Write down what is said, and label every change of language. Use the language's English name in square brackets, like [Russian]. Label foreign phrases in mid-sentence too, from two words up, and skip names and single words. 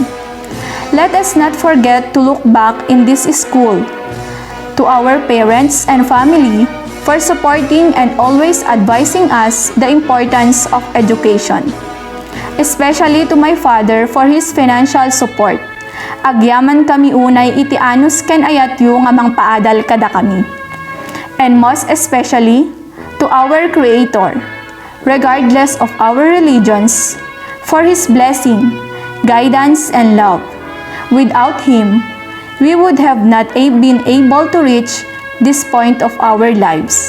[English] Let us not forget to look back in this school. To our parents and family, for supporting and always advising us the importance of education. Especially to my father for his financial support. [Iloko] Agyaman kami unay iti anus ken ayatyo nga mangpaadal kada kami. [English] And most especially, to our Creator, regardless of our religions, for His blessing, guidance, and love. Without Him, we would have not been able to reach this point of our lives.